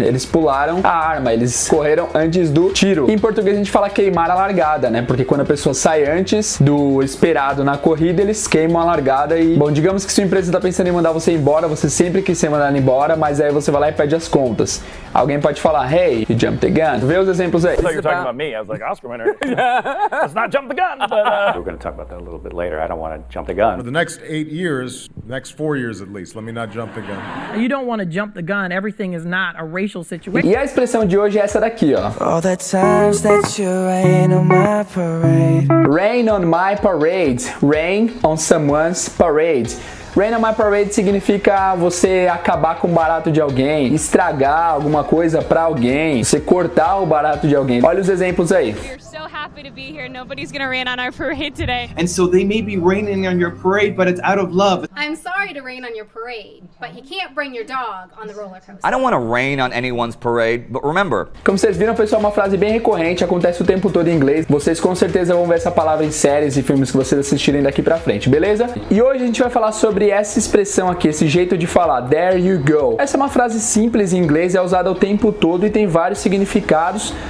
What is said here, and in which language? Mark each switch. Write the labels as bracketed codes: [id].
[pt] Eles pularam a arma, eles correram antes do tiro. Em português a gente fala queimar a largada, né? Porque quando a pessoa sai antes do esperado na corrida, eles queimam a largada e... Bom, digamos que sua empresa tá pensando em mandar você embora, você sempre quis ser mandado embora, mas aí você vai lá e pede as contas. Alguém pode falar, [en] hey, you jumped the gun. [pt] Vê os exemplos aí. [en] I thought you were talking about me. I was like, Oscar winner. Let's not jump the gun. But, we're going to talk about that a little bit later. I don't want to jump the gun. For the next 8 years, next 4 years at least, let me not jump the gun. You don't want to jump the gun. Everything is not a racial situation. [pt] E a expressão de hoje é essa daqui, ó. [en] All the times that you rain on my parade. Rain on my parade. Rain on someone's parade. [pt] Rain on my parade significa você acabar com o barato de alguém, estragar alguma coisa pra alguém, você cortar o barato de alguém. Olha os exemplos aí. [en] Happy to be here. Nobody's gonna rain on our parade today. And so they may be raining on your parade, but it's out of love. I'm sorry to rain on your parade, but you can't bring your dog on the roller coaster. I don't want to rain on anyone's parade, but remember. [pt] Como vocês viram, pessoal, uma frase bem recorrente, acontece o tempo todo em inglês. Vocês com certeza vão ver essa palavra em séries e filmes que vocês assistirem daqui pra frente, beleza? E hoje a gente vai falar sobre essa expressão aqui, esse jeito de falar, there you go. Essa é uma frase simples em inglês, é usada o tempo todo e tem vários significados.